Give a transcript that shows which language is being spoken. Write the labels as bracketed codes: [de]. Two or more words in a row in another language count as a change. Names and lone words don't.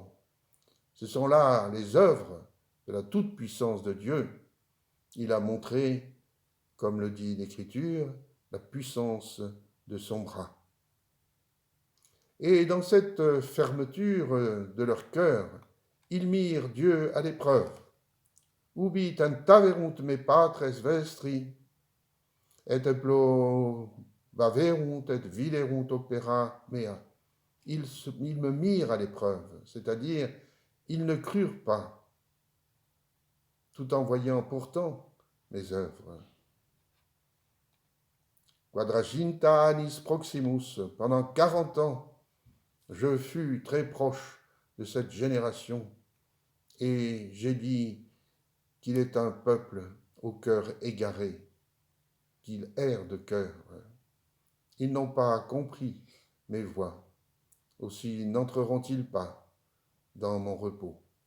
[fr] Ce sont là les œuvres de la toute-puissance de Dieu. Il a montré, comme le dit l'Écriture, la puissance de son bras. Et dans cette fermeture de leur cœur, ils mirent Dieu à l'épreuve. [la] Ubi tentaverunt me patres vestri, et plovaverunt et viderunt opera mea. [fr] Ils me mirent à l'épreuve, c'est-à-dire ils ne crurent pas, tout en voyant pourtant mes œuvres. [la] Quadraginta annis proximus, [fr] pendant 40 ans, je fus très proche de cette génération et j'ai dit qu'il est un peuple au cœur égaré, qu'il erre de cœur. Ils n'ont pas compris mes voies, aussi n'entreront-ils pas dans mon repos.